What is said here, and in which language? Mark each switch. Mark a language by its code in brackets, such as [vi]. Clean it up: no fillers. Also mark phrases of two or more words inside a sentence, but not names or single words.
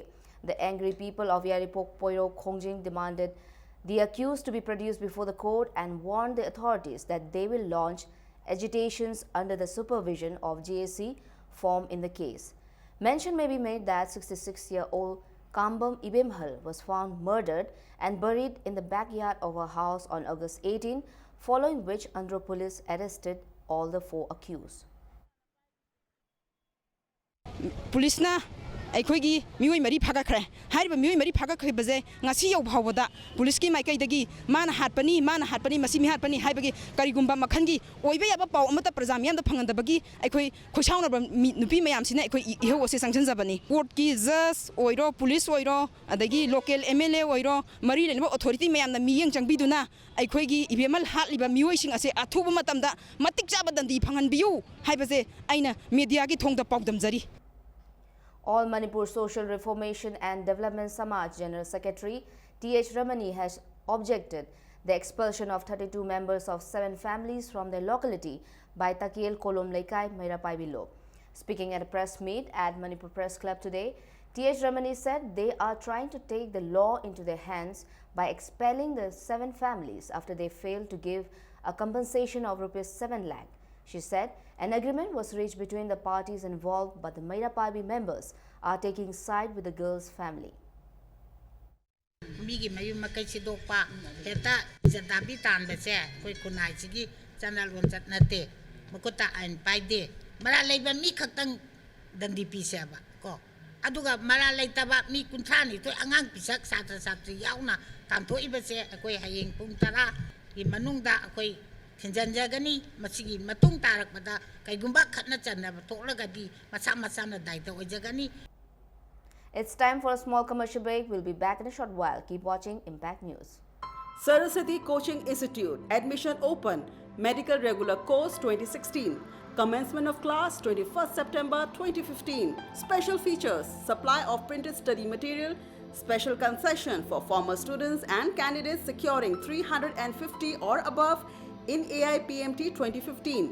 [en] The angry people of Yaripok Poiro Khongjing demanded the accused to be produced before the court and warned the authorities that they will launch agitations under the supervision of GAC formed in the case. Mention may be made that 66-year-old Kambam Ibemhal was found murdered and buried in the backyard of her house on August 18, following which Andhra police arrested all the 4 accused. [mni] Police na ꯑꯩꯈꯣꯏꯒꯤ ꯃꯤꯑꯣꯏ ꯃꯔꯤ ꯐꯥꯒꯠꯈ꯭ꯔꯦ ꯍꯥꯏꯔꯤꯕ ꯃꯤꯑꯣꯏ ꯃꯔꯤ ꯐꯥꯒꯠꯈꯤꯕꯁꯦ ꯉꯁꯤ ꯌꯧꯕ ꯐꯥꯎꯕꯗ ꯄꯨꯂꯤꯁꯀꯤ ꯃꯥꯏꯀꯩꯗꯒꯤ ꯃꯥꯅ ꯍꯥꯠꯄꯅꯤ ꯃꯁꯤ ꯃꯤꯍꯥꯠꯄꯅꯤ ꯍꯥꯏꯕꯒꯤ ꯀꯔꯤꯒꯨꯝꯕ ꯃꯈꯟꯒꯤ ꯑꯣꯏꯕ ꯌꯥꯕ ꯄꯥꯎ ꯑꯃꯠꯇ ꯄ꯭ꯔꯖꯥ ꯃꯤꯌꯥꯝꯗ ꯐꯪꯍꯟꯗꯕꯒꯤ ꯑꯩꯈꯣꯏ ꯈꯣꯏꯁꯥꯎꯅꯕ ꯅꯨꯄꯤ ꯃꯌꯥꯝꯁꯤꯅ ꯑꯩꯈꯣꯏ ꯏꯍꯧ ꯑꯁꯤ ꯆꯪꯁꯤꯟꯖꯕꯅꯤ ꯀꯣꯔꯠꯀꯤ ꯖꯖ ꯑꯣꯏꯔꯣ ꯄꯨꯂꯤꯁ ꯑꯣꯏꯔꯣ ꯑꯗꯒꯤ ꯂꯣꯀꯦꯜ MLA ꯑꯣꯏꯔꯣ ꯃꯔꯤ ꯂꯩꯅꯕ ꯑꯣꯊꯣꯔꯤꯇꯤ ꯃꯌꯥꯝꯅ ꯃꯤꯠꯌꯦꯡ ꯆꯪꯕꯤꯗꯨꯅ ꯑꯩꯈꯣꯏꯒꯤ ꯏꯕꯦꯝꯃꯜ ꯍꯥꯠꯂꯤꯕ ꯃꯤꯑꯣꯏꯁꯤꯡ ꯑꯁꯤ ꯑꯊꯨꯕ ꯃꯇꯝꯗ ꯃꯇꯤꯛ ꯆꯥꯕ ꯗꯟꯗꯤ ꯐꯪꯍꯟꯕꯤꯌꯨ ꯍꯥꯏꯕꯁꯦ ꯑꯩꯅ ꯃꯤꯗꯤꯌꯥꯒꯤ ꯊꯣꯡꯗ ꯄꯥꯎꯗꯝꯖꯔꯤ. [en] All Manipur Social Reformation and Development Samaj General Secretary T.H. Ramani has objected the expulsion of 32 members of 7 families from their locality by Takiel Kolom Laikai Mairapai below. Speaking at a press meet at Manipur Press Club today, T.H. Ramani said they are trying to take the law into their hands by expelling the 7 families after they failed to give a compensation of ₹7 lakh. She said an agreement was reached between the parties involved, but the Mairapai members are taking side with the girl's family. [mni] Migi mayu makai sidokpa heta jadabi tanbese koi kunai sigi channel won chat nate makuta ain paide mara leiba mi khaktang dandi pisaba ko aduga mara leitaba mi kunthani to angang pisak satra satri yauna tamtho ibase koi hayeng pung tara gi manungda koi thinjanjagani masigi matung tarakpada kaigumba khatna channa tholagadi masa masa na daita ojagani. [en] It's time for a small commercial break. We'll be back in a short while. Keep watching Impact News. Saraswati Coaching Institute. Admission open. Medical Regular Course 2016. Commencement of class 21st September 2015. Special features: supply of printed study material, special concession for former students and candidates securing 350 or above in AIPMT 2015.